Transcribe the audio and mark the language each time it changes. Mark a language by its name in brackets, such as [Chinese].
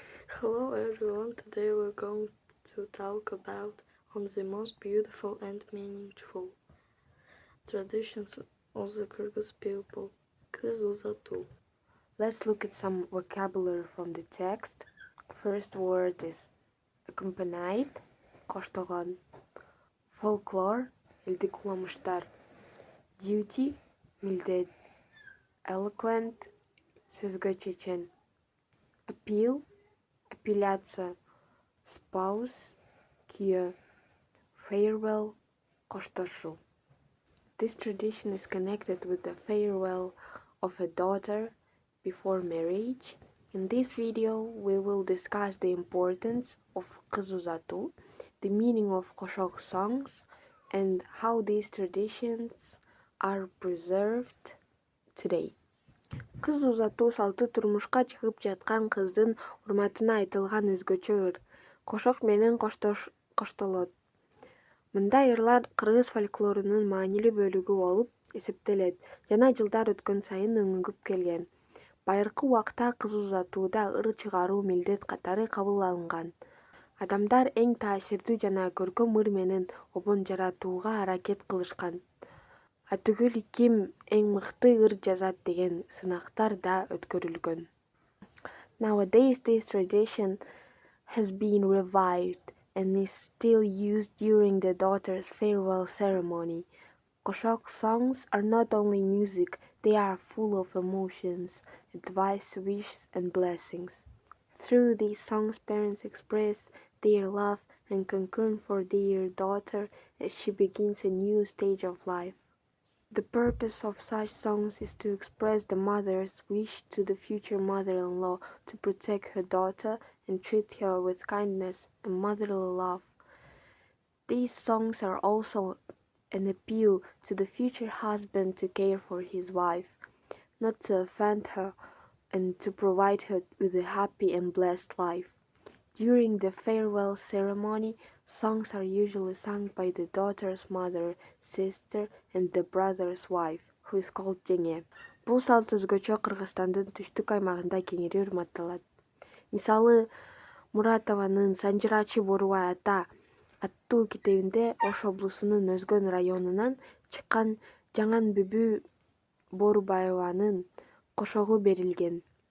[English] Hello everyone, today we're going to talk about on the most beautiful and meaningful traditions of the Kyrgyz people, Kızılzatu. Let's look at some vocabulary from the text. First word is accompanied, [Kyrgyz] коштогон. [English] Folklore, [Kyrgyz] илдик куламыштар. [English] Duty, [Kyrgyz] милдет. [English] Eloquent, [Kyrgyz] сөзгө чечен. [English] Appeal, [Kyrgyz] апелляция. [English] Spouse, [Kyrgyz] күйө. [English] Farewell, [Kyrgyz] коштошу. [English] This tradition is connected with the farewell of a daughter before marriage. In this video, we will discuss the importance of Kızılzatu, the meaning of Koshok songs, and how these traditions are preserved today. [Kyrgyz] Kızılzatu салты турмушка чыгып жаткан кыздын урматына айтылган өзгөчө ыр. Кошок менен коштолот. Мындай ырлар кыргыз фольклорунун маанилүү бөлүгү болуп эсептелет жана жылдар өткөн сайын өңүгүп келген. Байыркы убакта Кызылзатууда ыр чыгаруу милдет катары кабыл алынган. Адамдар эң таасирдүү жана көркөм ыр менен обон жаратууга аракет кылышкан. Атүгүл ким эң мыкты ыр жазат деген сынактар да өткөрүлгөн. [English] Nowadays this tradition has been revived and is still used during the daughter's farewell ceremony. Koshok songs are not only music, they are full of emotions, advice, wishes, and blessings. Through these songs, parents express their love and concern for their daughter as she begins a new stage of life. The purpose of such songs is to express the mother's wish to the future mother-in-law to protect her daughter and treat her with kindness and motherly love. These songs are also an appeal to the future husband to care for his wife, not to offend her, and to provide her with a happy and blessed life. During the farewell ceremony, songs are usually sung by the daughter's mother, sister, and the brother's wife, who is called жеңе. [Kyrgyz] Бул салт өзгөчө Кыргызстандын түштүк аймагында кеңири урматталат. Мисалы, Муратованын Санжырачы Борубай ата аттуу китебинде Ош облусунун Өзгөн районунан чыккан Жаңан Бүбү Борубаеванын кошогу берилген.